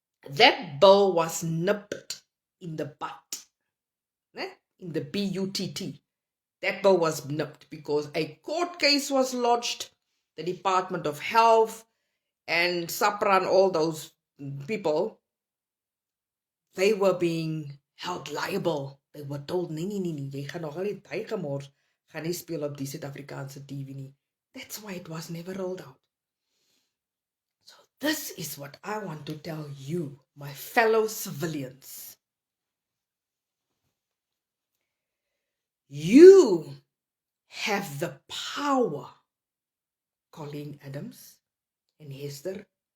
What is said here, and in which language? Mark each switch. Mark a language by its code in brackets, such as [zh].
[en] That bill was nipped in the butt, in the BUTT. That bill was nipped because a court case was lodged. The Department of Health and SAPRA and all those people, they were being held liable. They were told, [af] nee, jy gaan nog al die tyd gemors, gaan nie speel op die Suid-Afrikaanse TV nie. [en] That's why it was never rolled out. So this is what I want to tell you, my fellow civilians. You have the power, Colleen Adams and Hester.